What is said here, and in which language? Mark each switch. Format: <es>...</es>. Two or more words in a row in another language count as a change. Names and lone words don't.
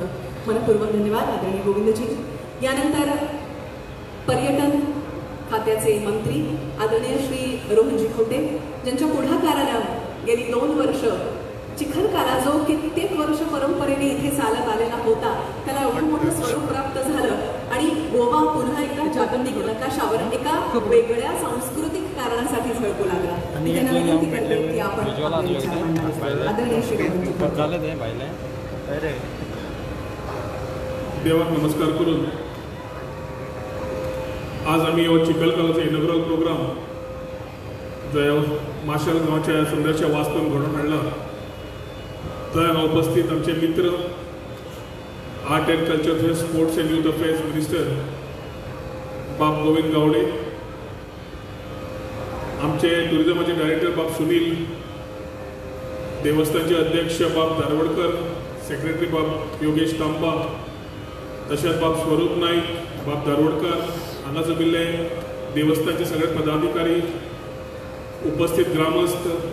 <mr>मनपूर्वक धन्यवाद आदरणीय गोविंदजी. यानंतर पर्यटन खात्याचे मंत्री आदरणीय श्री रोहनजी खवटे, ज्यांच्या पुढाकारानं गेली 2 वर्ष चिखलकारा जो कित्येक वर्ष परंपरेने इथे चालत आलेला होता त्याला एवढं मोठं स्वरूप प्राप्त झालं आणि गोवा पुन्हा एकदा जागतिक नकाशावर एका वेगळ्या सांस्कृतिक कारणासाठी झळकू लागला. की आपण आदरणीय श्री</mr> <kok>देवाक नमस्कार करून आज आम्ही चिखलकाराचा</kok> <en>inaugural program</en> <kok>जो माशेल गावच्या सुंदरशा वास्तून घडून हाडला. थंय उपस्थित आमचे मित्र</kok> <en>art and culture, sports and youth affairs minister</en> <kok>बाब गोविंद गावडे, आमचे टुरिझमाचे डायरेक्टर बाब सुनील, देवस्थानचे अध्यक्ष बाब दारवडकर, सेक्रेटरी बाब योगेश तांबा, तशेंच बाब स्वरूप नाईक, बाब दारवडकर, हांगा जमिल्ले देवस्थानचे सगळे पदाधिकारी, उपस्थित ग्रामस्थ,</kok>